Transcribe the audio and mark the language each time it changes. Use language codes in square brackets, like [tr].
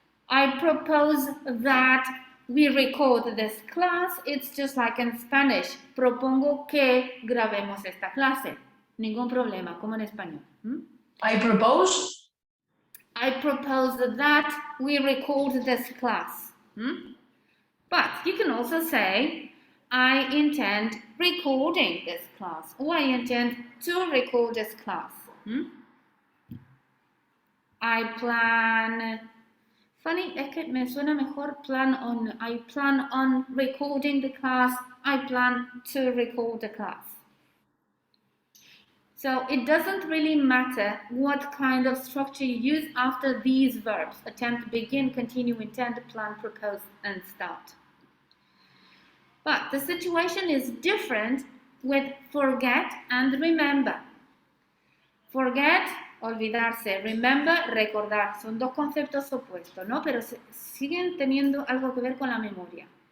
[en] I propose that we record this class. It's just like in Spanish. [es] Propongo que grabemos esta clase. Ningún problema, como en español. [en] I propose that we record this class. But you can also say, I intend recording this class, or I intend to record this class. I plan... [es] Funny, es que me suena mejor plan on. [en] I plan on recording the class. I plan to record the class. So it doesn't really matter what kind of structure you use after these verbs. Attempt, begin, continue, intend, plan, propose, and start. But the situation is different with forget and remember. Forget, olvidarse. Remember, recordar. [es] Son dos conceptos opuestos, ¿no? Pero siguen teniendo algo que ver con la memoria.